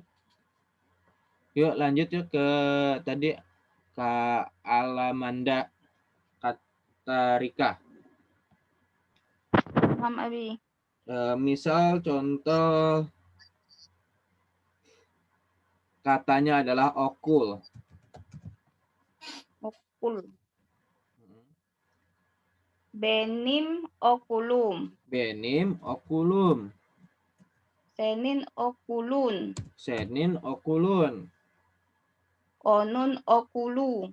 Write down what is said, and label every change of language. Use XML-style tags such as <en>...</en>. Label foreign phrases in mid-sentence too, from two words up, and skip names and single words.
<id>Yuk lanjut yuk ke tadi Kak Alamanda Katarika. Paham Abi. Misal contoh katanya adalah okul.</id> <tr>Okul. Benim okulum. Benim okulum. Senin okulun. Senin okulun. Onun okulu.</tr>